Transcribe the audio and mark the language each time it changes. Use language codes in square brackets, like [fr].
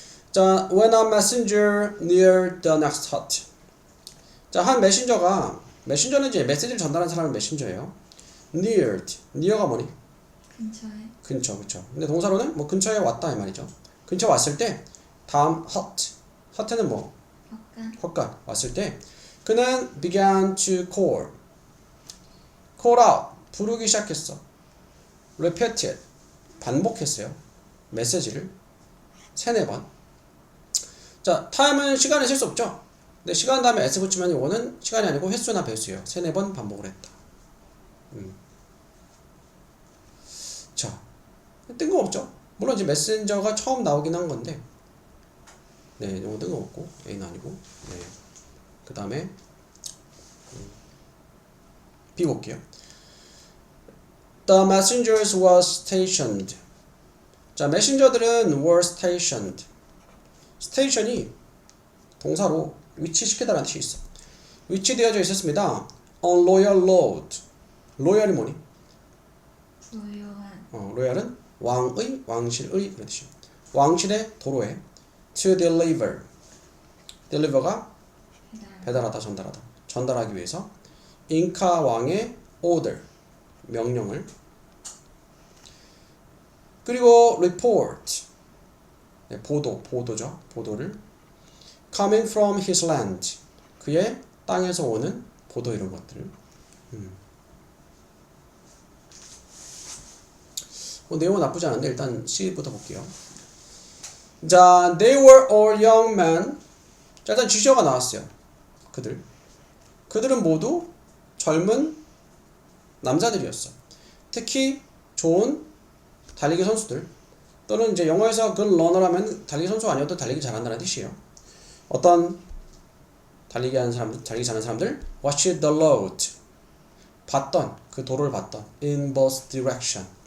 [en] 자, when a messenger near the next hut. [ko] 자, 한 메신저는 이제 메시지를 전달하는 사람은 메신저예요. near가 뭐니? 근처에. 근처, 그쵸. 근데 동사로는 뭐 근처에 왔다 이 말이죠. 근처 왔을 때 다음 hut는 뭐? 헛간 왔을 때 그는 [en] began to call out [ko] 부르기 시작했어. repeated 반복했어요. 메시지를 3-4번. 자, time은 시간을 쓸 수 없죠. 근데 시간 다음에 s 붙이면 이거는 시간이 아니고 횟수나 배수예요. 3-4번 반복을 했다. 자, 뜬금없죠. 물론 이제 메신저가 처음 나오긴 한 건데, 네, 이거 뜬금없고 A는 아니고, 네. 그 다음에 B 볼게요. [en] The messengers were stationed. [ko] 자, 메신저들은 [en] were stationed. [ko] 스테이션이 동사로 위치시키다라는 뜻이 있어. 위치되어져 있었습니다. [en] On royal road. 로열이 뭐니? [ko] 노요한. 로열은 왕실의 그런 뜻이에요. 왕실의 도로에 [en] to deliver. [ko] deliver가 배달하다, 전달하기 위해서 잉카 왕의 order, 명령을. 그리고 report, 네, 보도죠. 보도를 [en] coming from his land, [ko] 그의 땅에서 오는 보도 이런 것들. 뭐 내용은 나쁘지 않은데 일단 C부터 볼게요. [en] 자, they were all young men. [ko] 자, 일단 지시어가 나왔어요. 그들은 모두 젊은 남자들이었어. 특히 좋은 달리기 선수들 또는 이제 영어에서 good runner라면 달리기 선수 아니어도 달리기 잘한다는 뜻이에요. 어떤 달리기 잘하는 사람들 [en] watch the road [ko] 봤던 그 도로를 봤던 [en] in both direction.